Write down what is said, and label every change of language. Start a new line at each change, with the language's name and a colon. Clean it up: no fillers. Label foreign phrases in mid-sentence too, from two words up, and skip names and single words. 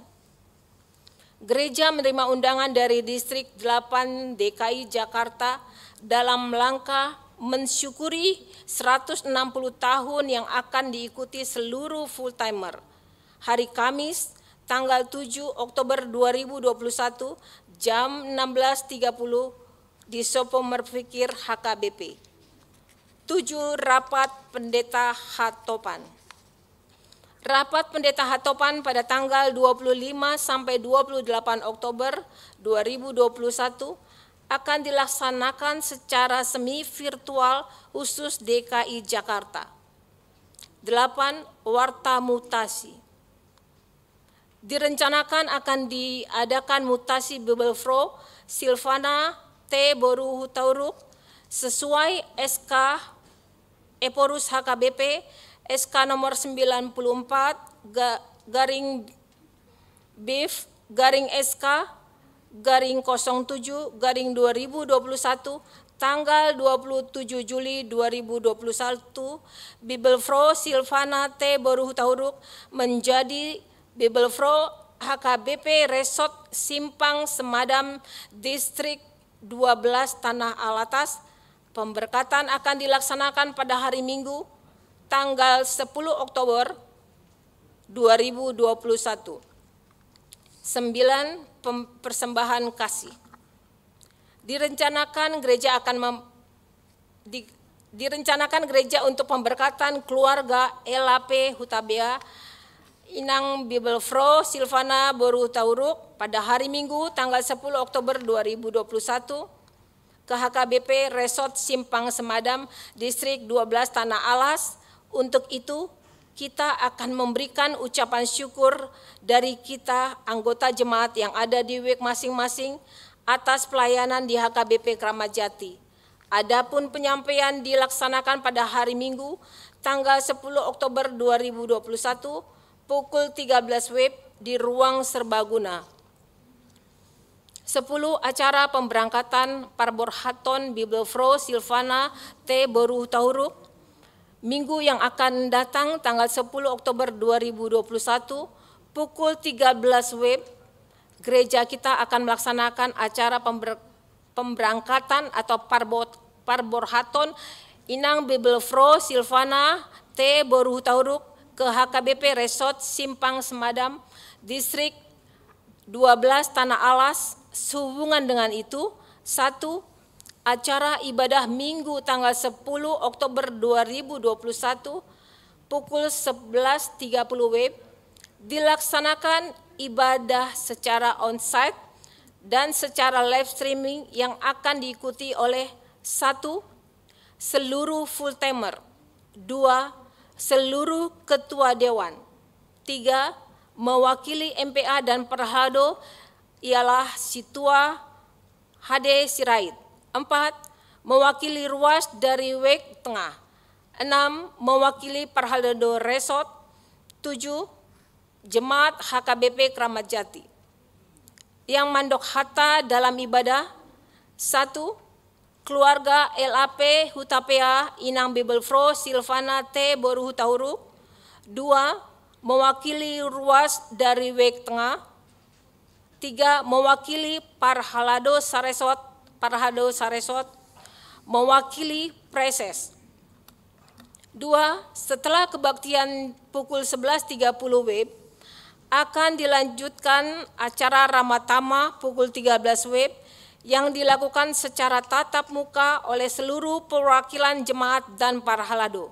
Indonesian: Gereja menerima undangan dari Distrik 8 DKI Jakarta dalam rangka mensyukuri 160 tahun yang akan diikuti seluruh full-timer. Hari Kamis, tanggal 7 Oktober 2021, jam 16.30 di Sopo Merfikir HKBP. 7. Rapat Pendeta Hatopan. Rapat Pendeta Hatopan pada tanggal 25 sampai 28 Oktober 2021 akan dilaksanakan secara semi virtual khusus DKI Jakarta. 8. Warta Mutasi. Direncanakan akan diadakan mutasi Bibelfro Silvana T. Boru Hutauruk sesuai SK Eporus HKBP SK nomor 94 garing BIF garing SK garing 07 garing 2021 tanggal 27 Juli 2021 Bibelfro Silvana T. Boru Hutauruk menjadi Bibelfro HKBP Resort Simpang Semadam Distrik 12 Tanah Alatas. Pemberkatan akan dilaksanakan pada hari Minggu tanggal 10 Oktober 2021. 9. Persembahan kasih. Direncanakan gereja untuk pemberkatan keluarga LAP Hutabea Inang Bibelfro Silvana Boru Hutauruk pada hari Minggu tanggal 10 Oktober 2021 ke HKBP Resort Simpang Semadam Distrik 12 Tanah Alas Untuk itu, kita akan memberikan ucapan syukur dari kita anggota jemaat yang ada di WIK masing-masing atas pelayanan di HKBP Kramat Jati. Adapun penyampaian dilaksanakan pada hari Minggu, tanggal 10 Oktober 2021, pukul 13 WIB di Ruang Serbaguna. 10. Acara pemberangkatan Parborhaton Bibelfro Silvana T. Boru Tahuruk, Minggu yang akan datang tanggal 10 Oktober 2021, pukul 13 WIB, gereja kita akan melaksanakan acara pemberangkatan atau Parborhaton Inang Bibelfro Silvana T. Boru Tahuruk ke HKBP Resort Simpang Semadam, Distrik 12 Tanah Alas. Sehubungan dengan itu, 1. Acara ibadah Minggu tanggal 10 Oktober 2021 pukul 11.30 WIB dilaksanakan ibadah secara on-site dan secara
English: live streaming
Indonesian: yang akan diikuti oleh 1. Seluruh full-timer, 2. Seluruh ketua dewan, 3. Mewakili MPA dan Perhalado ialah Situa HD Sirait, 4. Mewakili ruas dari WIK Tengah, 6. Mewakili Perhalado Resort, 7. Jemaat HKBP Kramat Jati. Yang
Batak Toba: mandok hatta
Indonesian: dalam ibadah, 1. Keluarga LAP Hutapea Inang Bibelfro Silvana T. Boru Tahuruk, 2. Mewakili ruas dari WIK Tengah, 3. Mewakili Parhalado Saresot, mewakili Preses. 2. Setelah kebaktian pukul 11.30 WIB, akan dilanjutkan acara Ramatama pukul 13 WIB yang dilakukan secara tatap muka oleh seluruh perwakilan jemaat dan Parhalado.